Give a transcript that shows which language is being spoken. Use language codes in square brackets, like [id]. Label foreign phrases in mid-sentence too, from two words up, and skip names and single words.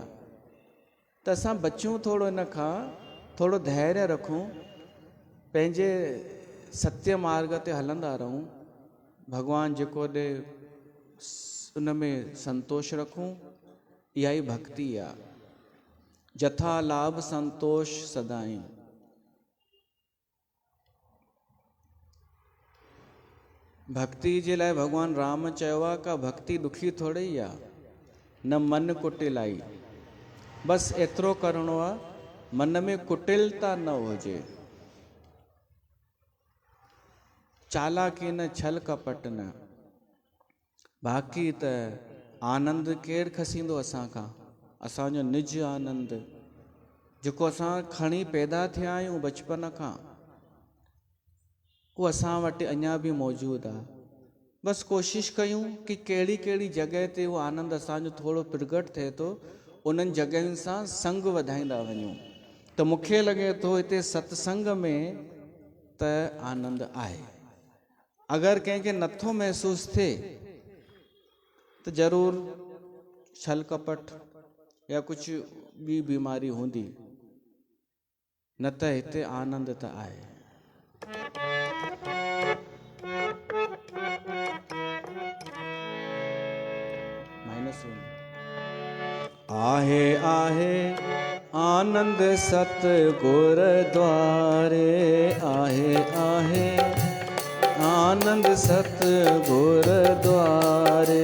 [sd] त असां बचूं थोरो इन खां, थोरो धैर्य रखूं, पंहिंजे सत्य मार्ग ते हलंदा रहूं, भॻवानु जेको ॾे उन में संतोष रखूं। इहा ई भक्ति आहे। [awa] जथा लाभ संतोष सदाई। [sd] भक्ति जे लाइ भॻवानु राम चयो आहे, का भक्ति ॾुखी थोरे ई आहे, [awa] न मन कुटिलाई। [sd] बसि एतिरो करिणो आहे, मन में कुटिलता न हुजे, चालाकी न, छल कपट न। बाक़ी त आनंद केरु खसींदो असांखां, असांजो निज आनंद, जेको असां खणी पैदा थिया आहियूं बचपन खां, उहो असां वटि अञा बि मौजूदु आहे। बसि कोशिशि कयूं कि कहिड़ी कहिड़ी जॻह ते उहो आनंद असांजो थोरो प्रगट थिए थो, उन्हनि जॻहियुनि सां संग वधाईंदा वञूं। त मूंखे लॻे थो हिते सत्संग में त आनंद आहे। अगरि कंहिंखे नथो महसूसु थिए त ज़रूरु छल कपट या कुझु ॿी बीमारी हूंदी, न त हिते आनंद त आहे। आहे आहे आनंद सतगुर द्वारे, आहे आहे आनंद सतगुर द्वारे।